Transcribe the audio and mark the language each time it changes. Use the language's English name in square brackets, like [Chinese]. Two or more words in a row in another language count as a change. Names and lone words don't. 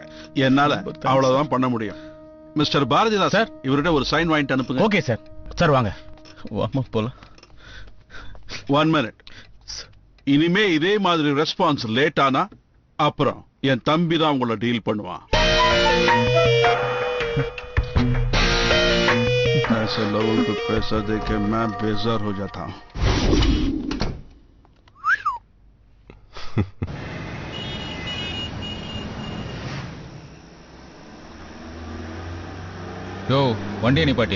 [Tamil] என்னால அவ்வளவுதான் பண்ண முடியும். மிஸ்டர் பாரதிதாஸ் சார், இவர்கிட்ட ஒரு சைன் வாங்கிட்டு அனுப்புங்க. [English] OK sir. [Tamil] சார் வாங்க. வாமா போலாம். 1 மினிட். இனிமே இதே மாதிரி [English] response late [Tamil] ஆனா அப்புறம் என் தம்பி தான் உங்களை டீல் பண்ணுவான். [Hindi] ऐसे लोगों को पैसा देके मैं बेजार हो जाता हूँ. [Tamil] யோ வண்டியை நிப்பாட்டியா?